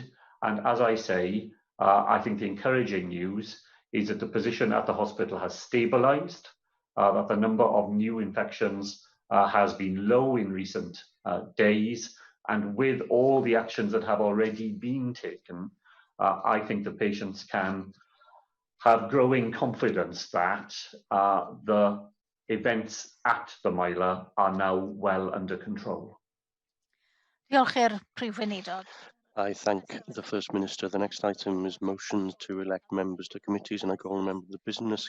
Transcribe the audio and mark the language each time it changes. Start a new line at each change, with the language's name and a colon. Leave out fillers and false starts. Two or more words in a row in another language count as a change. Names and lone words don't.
English: And as I say, I think the encouraging news is that the position at the hospital has stabilised, that the number of new infections has been low in recent days, and with all the actions that have already been taken, I think the patients can have growing confidence that the events at the Myla are now well under control.
Welsh: Diolch i'r Prif Weinidog.
English: I thank the First Minister. The next item is motions to elect members to committees, and I call on a member of the Business